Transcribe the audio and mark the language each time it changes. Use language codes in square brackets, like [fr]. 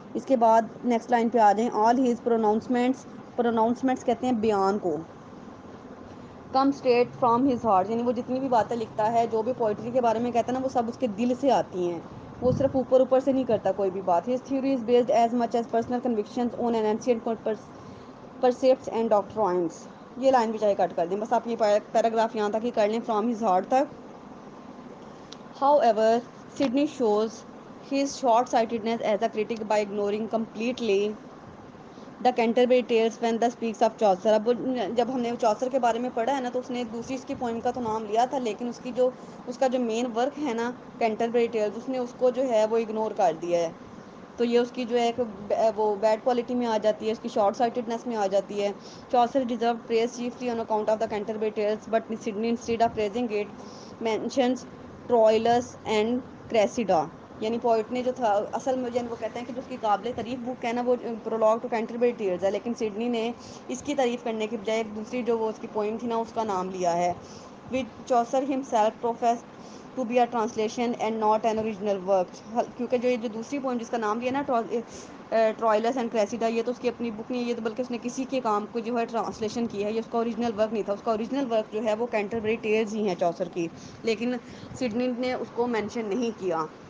[ur] اس کے بعد next line پہ آ جائیں. [en] all his pronouncements [ur] کہتے ہیں بیان کو, [en] come straight from his heart, [ur] یعنی وہ جتنی بھی باتیں لکھتا ہے جو بھی پوئٹری کے بارے میں کہتا ہے نا وہ سب اس کے دل سے آتی ہیں, وہ صرف اوپر سے نہیں کرتا کوئی بھی بات. [en] His theory is based as much as personal convictions on an ancient precepts and doctrines. [ur] یہ لائن بھی چاہے کٹ کر دیں، بس آپ یہ پیراگراف یہاں تک ہی کر لیں، فرام ہز ہارٹ تک. [en] However, Sydney shows his short-sightedness as a critic by ignoring completely the Canterbury Tales when the speaks of Chaucer. [ur] اب جب ہم نے چوسر کے بارے میں پڑھا ہے نا تو اس نے دوسری اس کی پوئم کا تو نام لیا تھا، لیکن اس کا جو مین ورک ہے نا کینٹربری ٹیلز، اس نے اس کو جو ہے وہ اگنور کر دیا ہے. تو یہ اس کی جو ہے وہ بیڈ کوالٹی میں آ جاتی ہے، اس کی شارٹ سائٹڈنس میں آ جاتی ہے. [en] Chaucer deserve praise chiefly on account of the Canterbury Tales but Sidney instead of praising it mentions Troilus and Criseyde. [ur] یعنی پوئٹ نے جو تھا اصل میں وہ کہتے ہیں کہ جو اس کی قابل تعریف بک ہے نا وہ پرولوگ ٹو کینٹربری ٹیلز ہے، لیکن سڈنی نے اس کی تعریف کرنے کے بجائے ایک دوسری جو وہ اس کی پوئم تھی نا اس کا نام لیا ہے. [en] Which Chaucer himself profess to be a translation and not an original work. [ur] کیونکہ جو یہ جو دوسری پوئم جس کا نام لیا نا ٹرائلس اینڈ کریسیڈا، یہ تو اس کی اپنی بک نہیں ہے، یہ تو بلکہ اس نے کسی کے کام کو جو ہے ٹرانسلیشن کی ہے، یہ اس کا اوریجنل ورک نہیں تھا. اس کا اوریجنل ورک جو ہے وہ کینٹربری ٹیلز ہی ہیں چوسر کی، لیکن سڈنی نے اس کو مینشن نہیں کیا.